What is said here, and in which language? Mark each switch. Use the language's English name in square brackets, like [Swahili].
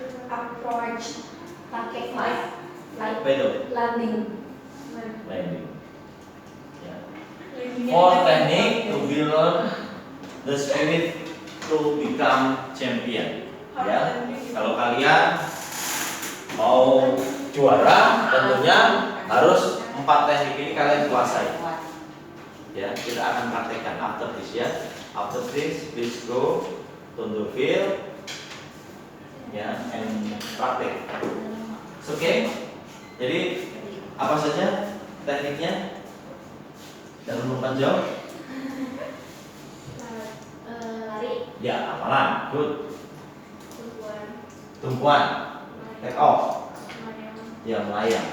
[English] Approach, [Indonesian] pakai [English] flight, [Indonesian] Betul. [English] landing. [Indonesian] Landing. Ya. [English] 4 teknik to build the spirit to become champion. [Indonesian] Ya. Kalau kalian mau juara, tentunya harus 4 teknik ini kalian kuasai. Ya, kita akan praktekkan [English] after this [Indonesian] ya. [English] After this, please go to the field, ya, and praktek. [Indonesian] Oke. Jadi apa saja tekniknya dalam lompat jauh? Lari. Ya, hafalan. [English] Good. [Indonesian] Tumpuan. [English] Take off. [Indonesian] Ya, melayang.